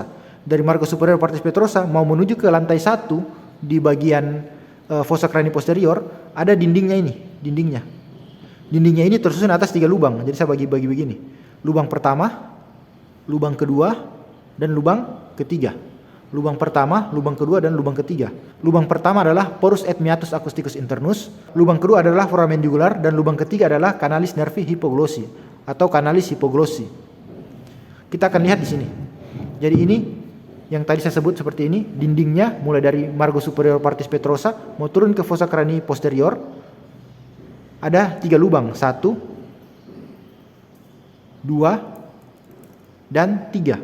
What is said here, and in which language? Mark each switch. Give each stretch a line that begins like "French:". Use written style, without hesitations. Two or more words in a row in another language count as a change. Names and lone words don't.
Indonesian: Dari
Latin: margo superior partis petrosa
Indonesian: mau menuju ke lantai 1 di bagian
Latin: fossa cranio posterior
Indonesian: ada dindingnya ini, dindingnya. Dindingnya ini tersusun atas 3 lubang. Jadi saya bagi begini. Lubang pertama, lubang kedua, dan lubang ketiga. Lubang pertama, lubang kedua, dan lubang ketiga. Lubang pertama adalah
Latin: porus et meatus acousticus internus.
Indonesian: Lubang kedua adalah foramen jugular, dan lubang ketiga adalah
Latin: canalis nervi hypoglossi
Indonesian: atau
Latin: canalis hypoglossi.
Indonesian: Kita akan lihat di sini. Jadi ini yang tadi saya sebut seperti ini, dindingnya mulai dari
Latin: margo superior partis petrosa
Indonesian: mau turun ke
Latin: fossa cranio posterior.
Indonesian: Ada 3 lubang, 1, 2, dan 3.